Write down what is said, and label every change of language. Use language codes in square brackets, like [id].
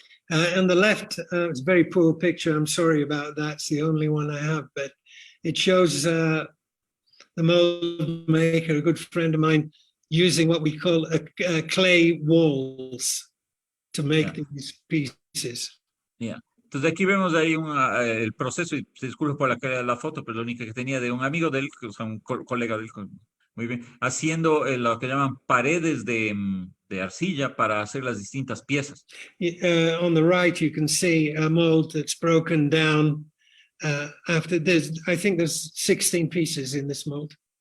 [en] On the left, it's a very poor picture. I'm sorry about that. It's the only one I have, but it shows the mold maker, a good friend of mine, using what we call a clay walls to make these pieces. Yeah. [es] Entonces aquí vemos ahí el proceso, y se disculpa por la calidad de la foto, pero la única que tenía de un amigo de él, o sea, un colega de él, muy bien, haciendo lo que llaman paredes de arcilla para hacer las distintas piezas. [en] On the right, you can see a mold that's broken down after this. I think there's 16 pieces in this mold.